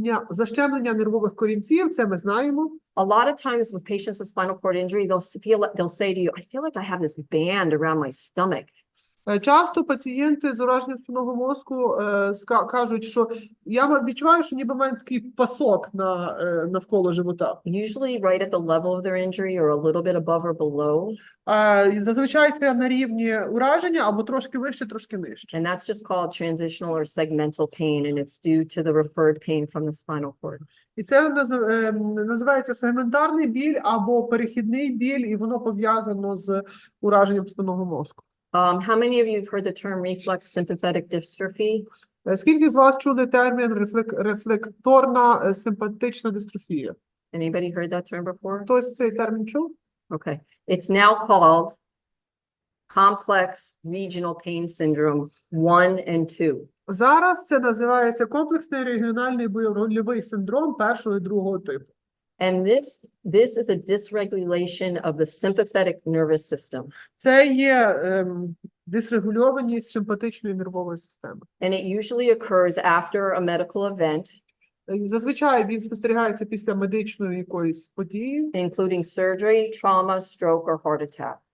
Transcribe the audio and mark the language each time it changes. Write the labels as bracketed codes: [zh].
[uk] Защемлення нервових корінців, це ми знаємо. [en] A lot of times with patients with spinal cord injury, they'll say to you, I feel like I have this band around my stomach. [uk] Часто пацієнти з ураженням спинного мозку кажуть, що я відчуваю, що ніби в мене такий пасок навколо живота. [en] Usually right at the level of their injury or a little bit above or below. [uk] Зазвичай це на рівні ураження або трошки вище, трошки нижче. [en] And that's just called transitional or segmental pain, and it's due to the referred pain from the spinal cord. [uk] І це називається сегментарний біль або перехідний біль, і воно пов'язано з ураженням спинного мозку. [en] How many of you have heard the term reflex sympathetic dystrophy? [uk] Скільки з вас чули термін рефлекторна симпатична дистрофія? [en] Anybody heard that term before? [uk] Хтось цей термін чув? [en] Okay. It's now called complex regional pain syndrome 1 and 2. [uk] Зараз це називається комплексний регіональний больовий синдром першого і другого типу. [en] And this is a dysregulation of the sympathetic nervous system. [uk] Це є дисрегульованість симпатичної нервової системи. [en] And it usually occurs after a medical event, [uk] Зазвичай він спостерігається після медичної якоїсь події, [en] including surgery, trauma, stroke, or heart attack.